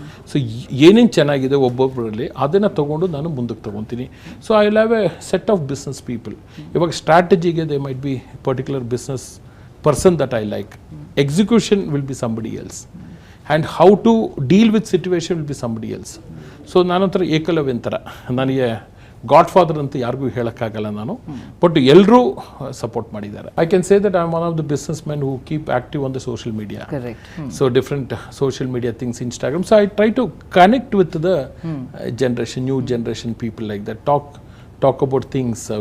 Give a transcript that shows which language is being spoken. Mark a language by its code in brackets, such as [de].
[kn] So ಏನೇನು ಚೆನ್ನಾಗಿದೆ ಒಬ್ಬೊಬ್ಬರಲ್ಲಿ ಅದನ್ನು ತೊಗೊಂಡು ನಾನು ಮುಂದಕ್ಕೆ ತೊಗೊತೀನಿ. [en] So I will have a set of business people. [kn] ಇವಾಗ ಸ್ಟ್ರಾಟಜಿಗೆ [en] They might be particular business person that I like. Execution will be somebody else, and how to deal with situation will be somebody else. [kn] So ನಾನೊಂಥರ Eklavya ಥರ. ನನಗೆ god father ಅಂತ ಯಾರಿಗೂ ಹೇಳೋಕ್ಕಾಗಲ್ಲ ನಾನು, but ಎಲ್ಲರೂ support ಮಾಡಿದ್ದಾರೆ. [en] I can say that I am one of the business men who keep active on the social media. So different social media things, Instagram. So I try to connect with the generation, new generation people like that, talk about things.